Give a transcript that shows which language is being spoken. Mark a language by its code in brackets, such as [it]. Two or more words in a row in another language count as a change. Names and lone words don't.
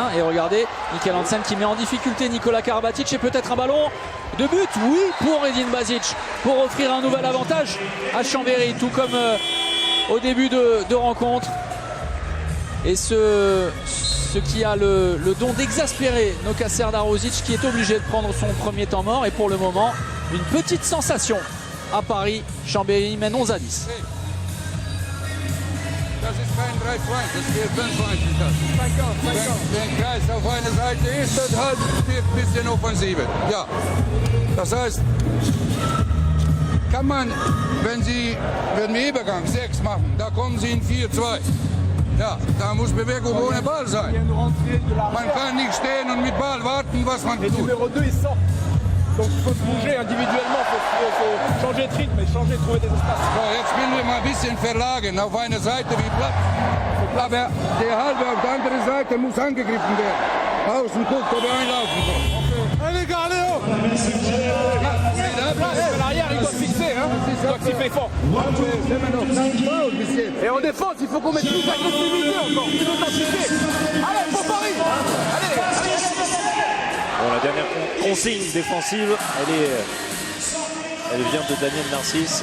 [fr] Et regardez, Michael Hansen qui met en difficulté Nikola Karabatic et peut-être un ballon de but, oui, pour Edin Basic, pour offrir un nouvel avantage à Chambéry, tout comme au début de rencontre. Et ce qui a le don d'exaspérer Noka Serdarovic qui est obligé de prendre son premier temps mort. Et pour le moment, une petite sensation à Paris. Chambéry mène 11-10. [de] Das ist kein 3-2, das spielt 5-1. Wenn Kreis auf einer Seite ist, dann halt spielt ein bisschen Offensive. Ja, das heißt, kann man, wenn Sie im Übergang 6 machen, da kommen Sie in 4-2. Ja, da muss Bewegung ohne Ball sein. Man kann nicht stehen und mit Ball warten, was man tut. [fr] Donc il faut se bouger individuellement, il faut changer de rythme et changer, trouver des espaces. [de] So, jetzt spielen wir mal ein bisschen verlagen auf eine Seite wie Platz. Aber der halbe auf der anderen Seite muss angegriffen werden. Außen guckt, ob er einlaufen soll. [fr] Allez, gars, allez, oh! L'arrière, il doit fixer, hein? Il doit siffler fort. Et en défense, il faut qu'on mette plus d'agressivité encore, plus d'intensité. Allez, pour Paris! Allez, allez! Bon, la dernière consigne défensive, elle vient de Daniel Narcisse.